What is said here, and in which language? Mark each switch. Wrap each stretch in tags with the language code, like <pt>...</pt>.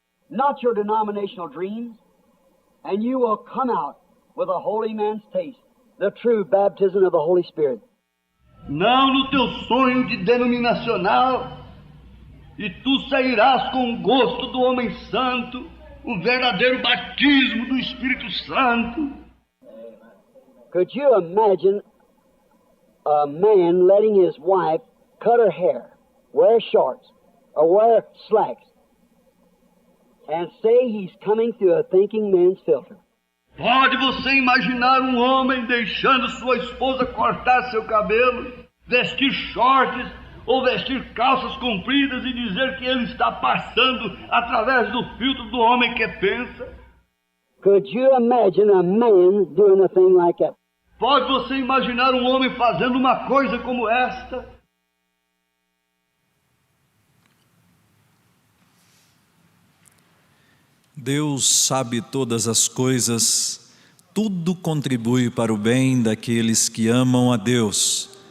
<en>Not your denominational dreams, and you will come out with a holy man's taste, the true baptism of the Holy Spirit.</en> <pt>Não no teu sonho de denominacional, e tu sairás com o gosto do homem santo, o verdadeiro batismo do Espírito Santo.</pt> <en>Could you imagine a man letting his wife cut her hair, wear shorts, or wear slacks, and say he's coming through a thinking man's filter?</en> <pt>Pode você imaginar um homem deixando sua esposa cortar seu cabelo, vestir shorts ou vestir calças compridas e dizer que ele está passando através do filtro do homem que pensa?</pt> <en>Could you imagine a man doing a thing like that?</en> <pt>Pode você imaginar um homem fazendo uma coisa como esta? Deus sabe todas as coisas, tudo contribui para o bem daqueles que amam a Deus.</pt>